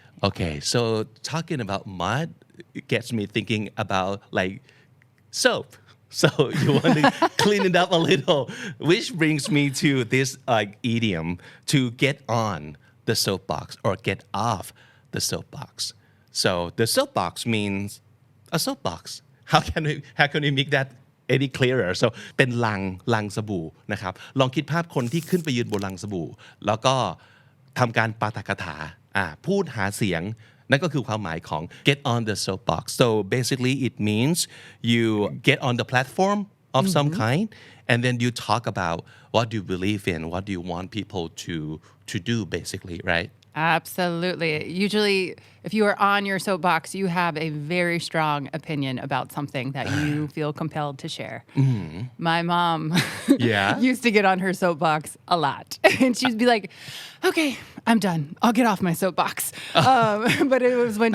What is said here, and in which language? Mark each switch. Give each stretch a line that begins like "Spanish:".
English: Okay, so talking about mud gets me thinking about like soap. So you want to clean it up a little, which brings me to this idiom to get on the soapbox or get off the soapbox. So the soapbox means a soapbox. How can we make that any clearer so
Thai: เป็นลังสบู่นะครับลองคิดภาพคนที่ขึ้นไปยืนบนลังสบู่แล้วก็ทำการปาฐกถาพูดหาเสียงนั่นก็คือความหมายของ
English: get on the soapbox so basically it means you get on the platform of some kind and then you talk about what you believe in what do you want people to do basically right Absolutely. Usually, if you are on your soapbox, you have a very strong opinion about something that you feel compelled to share. My mom used to get on her soapbox a lot. And she'd be like, okay, I'm done. I'll get off my soapbox. But it was when